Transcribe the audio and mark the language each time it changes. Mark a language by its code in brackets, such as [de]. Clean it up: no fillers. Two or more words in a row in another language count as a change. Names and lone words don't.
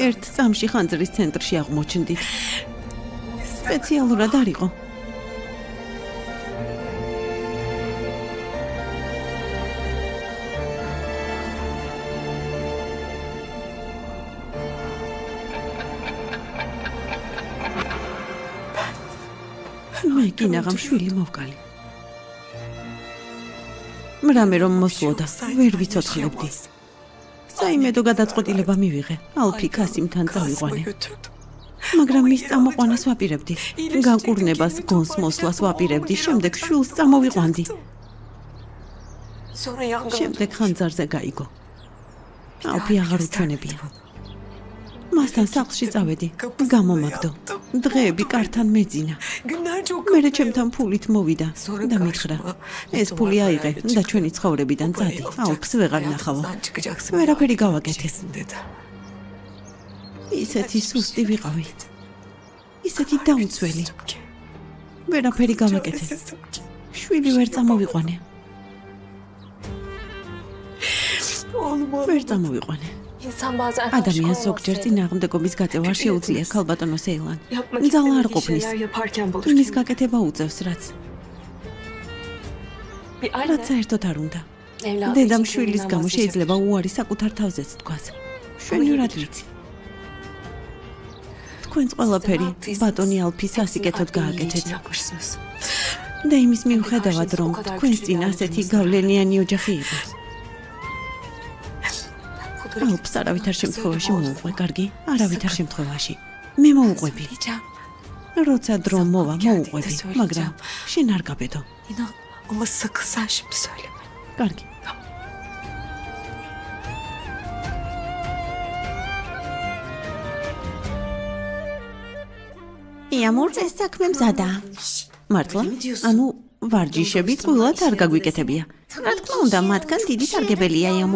[ka] ერთ წამში ხანძრის ცენტრში აღმოჩნდით. სპეციალურად არ იყო. მე გინაღამ შვილი მოვკალი. მრამე რომ მოსვლოდა, ვერ ვიცოცხლებდი. საიმედო გადაწყვეტილება მივიღე. ალფი კასიმთან წავიყვანე. [tr] Götürdüm. [ka] მაგრამ მის წამოყვანას ვაპირებდი. განკურნებას, გონს მოსვლას ვაპირებდი, შემდეგ შვილს წამოვიყვანდი. [tr] Sonra yangın [ka] შემდეგ ხანძარზე გაიგო. ალფი აღარ უჩვენებია. მასთან სახლში წავედი. გამომაგდო. დღეები კართან მეძინა. [tr] Günler çok [ka] მერე ჩემთან ფულით მოვიდა და მითხრა, ეს ფული აიღე და ჩვენი ცხოვრებიდან წადი. ალფს ვეღარ ნახავო. ვერაფერი გავაკეთე. dedi. ისეთი სუსტი ვიყავი. ისეთი დაუცველი. ვერაფერი გავაკეთე. შვილი ვერ წამოვიყვანე. ვერ წამოვიყვანე. [tr] İnsan bazen [ka] ადამიანს ზოგჯერ წინააღმდეგობის გაწევა შეუძლია, ქალბატონო სეილან. ძალა არ ყოფნის. [tr] yaparken bulur. [ka] იმის გაკეთება უწევს, რაც Bir რაც anne საერთოდ არ უნდა. evladı დედამ için შვილის kendinden გამო vazgeçer. შეიძლება უარი საკუთარ თავზეც თქვას. შვენივრად ვიცი. თქვენს ყველაფერი ბატონი ალფის ასიკეთოდ გააკეთეთ. [tr] Yapmışsınız. [ka] და იმის მიუხედავად, რომ თქვენს წინ ასეთი გავლენიანი ოჯახი იყო. ალფს არავითარ შემთხვევაში მოუყვე, კარგი? არავითარ შემთხვევაში. მე მოუყვები. [tr] Diyeceğim. [ka] როცა დრო მოვა, მოუყვები, მაგრამ შენ არ გაბედო. [tr] İnan ama sakın sen şimdi söyleme. [ka] კარგი. იამურ ეს საქმე მზადაა. მართლა? ანუ ვარჯიშები ყველათ არ გაგვიკეთებია. რა თქმა უნდა, მათგან დიდი სარგებელია იამურ.